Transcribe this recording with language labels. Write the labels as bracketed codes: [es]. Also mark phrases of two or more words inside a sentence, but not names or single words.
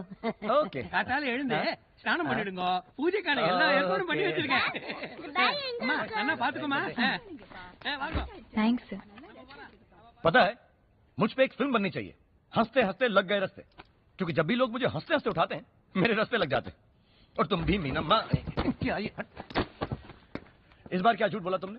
[ta] ஓகே, காத்தால எழுந்து ஸ்நானம் பண்ணிடுங்க, பூஜைக்கான எல்லா ஏற்பாடும் பண்ணி வச்சிருக்கேன். அம்மா அண்ணா பாத்துக்கோமா. [hi] थैंक्स। पता है मुझ पे एक फिल्म बननी चाहिए, हंसते हंसते लग गए रस्ते, क्योंकि जब भी लोग मुझे हंसते हंसते उठाते हैं मेरे रस्ते लग जाते हैं। और तुम भी मीना माँ, क्या ये इस बार क्या झूठ बोला तुमने?